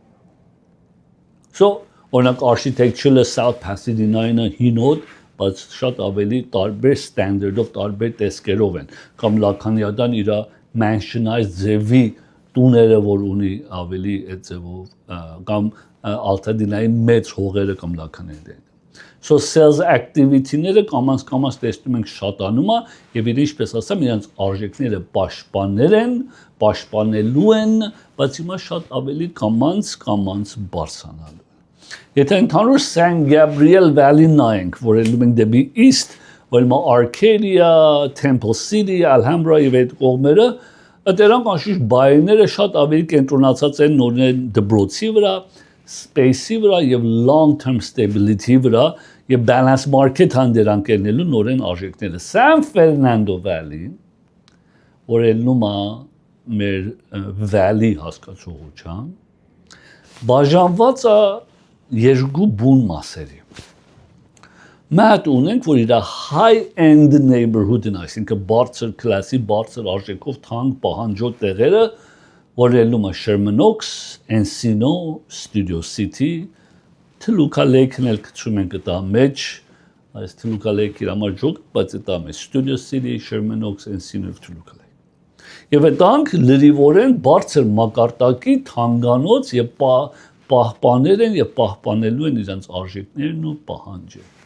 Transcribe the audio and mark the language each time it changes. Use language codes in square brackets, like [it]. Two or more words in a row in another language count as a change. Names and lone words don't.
[hy] So օրինակ architecture-ը South Pasadena-ը հինոտ, բայց շատ ավելի տարբեր standard-ով, տարբեր տեսքերով են։ Կամ La Cañadan իր mansionized ձևի տուները, որ ունի ավելի այդ ձևով, կամ Altadena-ի մեծ հողերը կամ La Cañada-ը։ [en] So sales activity- [hy] ները կամաց տեսնում ենք շատանում է եւ ինչպես ասեմ, իրենց արժեքները պաշտպանել են, պաշտպանելու են, բայց հիմա շատ ավելի կամաց բարձրանալու։ Եթե ընդհանուր San Gabriel Valley նայենք, որ ելնում ենք դեպի east, որ հիմա Arcadia, Temple City, Alhambra եւ այդ կողմերը, դրանք անշուշտ բայերները շատ ավելի կենտրոնացած են նորեն դպրոցի վրա, space-ի վրա եւ [en] long-term stability [hy] վրա եւ [en] balance market [hy] հանդերձ կելնելու նորեն արժեքները։ San Fernando Valley, որ ելնում է մեր valley հասկացողությամբ, բաժանված է երկու բուն մասերի։ Մատ ունենք, որ իր [en] high-end neighborhood- [hy] ն, այսինքն բարձր կլասի, բարձր արժեքով թանկ պահանջող տեղերը, որ ելնում է Sherman Oaks, Encino, Studio City, Toluca Lake-ն էլ կցում ենք դա մեջ, այս Toluca Lake-ի համար ջոկ, բայց դա մեջ Studio City, Sherman Oaks, Encino, Toluca Lake։ Եվ այդանք լրիվորեն բարձր մակարդակի թանգանոց եւ պահպաներ են եւ պահպանելու են իրենց արժեքներն ու պահանջը։